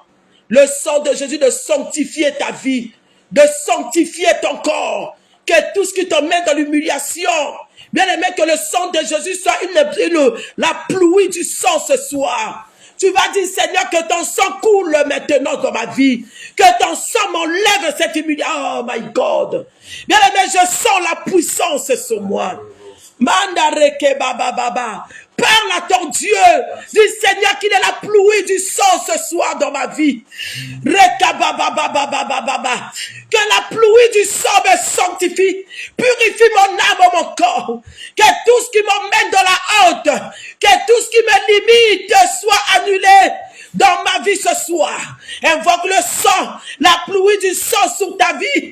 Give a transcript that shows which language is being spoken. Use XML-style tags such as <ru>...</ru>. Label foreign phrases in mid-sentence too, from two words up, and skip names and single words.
<fr>Le sang de Jésus de sanctifier ta vie, de sanctifier ton corps. Que tout ce qui t'emmène dans l'humiliation, bien-aimé, que le sang de Jésus soit la pluie du sang ce soir. Tu vas dire, Seigneur, que ton sang coule maintenant dans ma vie. Que ton sang m'enlève cette humiliation.</fr> <en>Oh my God.</en> <fr>Bien aimé, je sens la puissance sur moi. Mandareke baba baba. Parle à ton Dieu. Dis, Seigneur, qu'il est la pluie du sang ce soir dans ma vie. Reka baba baba baba baba. Que la pluie du sang me sanctifie. Purifie mon âme, mon corps. Que tout ce qui m'emmène dans la honte, que tout ce qui me limite soit annulé dans ma vie ce soir. Invoque le sang, la pluie du sang sur ta vie.</fr>